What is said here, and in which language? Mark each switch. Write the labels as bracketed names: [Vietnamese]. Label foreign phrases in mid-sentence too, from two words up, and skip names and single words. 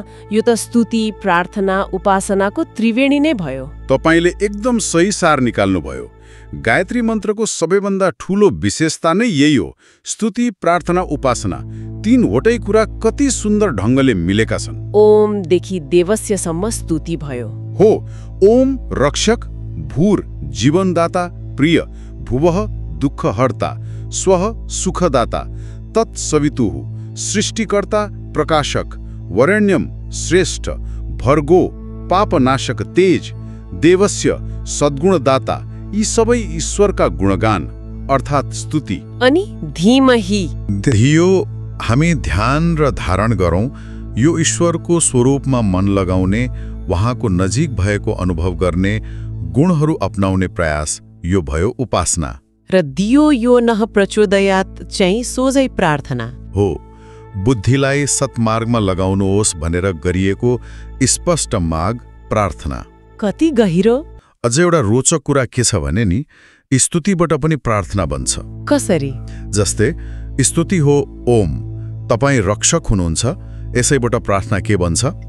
[Nepali] यो त स्तुति, प्रार्थना, उपासनाको त्रिवेणी नै भयो। तपाईले एकदम सही सार निकाल्नुभयो। गायत्री मन्त्रको सबैभन्दा ठूलो विशेषता नै यही हो। स्तुति, प्रार्थना, उपासना, तीनवटै कुरा कति सुन्दर ढङ्गले मिलेका छन्। ओमदेखि देवस्यसम्म स्तुति भयो। हो, ओम रक्षक, भूर जीवनदाता, प्रिय भुवः दुःखहर्ता, स्वः सुखदाता, तत्सवितुः सृष्टिकर्ता, प्रकाशक, वरेण्यम श्रेष्ठ, भर्गो पापनाशक तेज, देवस्य सद्गुणदाता, यी सबै ईश्वरका गुणगान अर्थात् स्तुति। अनि धीमहि, धियो, हामी ध्यान र धारण गरौँ, यो ईश्वरको स्वरूपमा मन लगाउने, उहाँको नजिक भएको अनुभव गर्ने, गुणहरू अपनाउने प्रयास, यो भयो उपासना। र [Sanskrit] दियो यो नः प्रचोदयात् [Nepali] चाहिँ सोझै प्रार्थना हो। बुद्धिलाई सत्मार्गमा लगाउनुहोस् भनेर गरिएको स्पष्ट माग प्रार्थना। कति गहिरो। अझ एउटा रोचक कुरा के छ भने नि, स्तुतिबाट पनि प्रार्थना बन्छ। कसरी? जस्तै स्तुति हो ओम, तपाईँ रक्षक हुनुहुन्छ, यसैबाट प्रार्थना के बन्छ?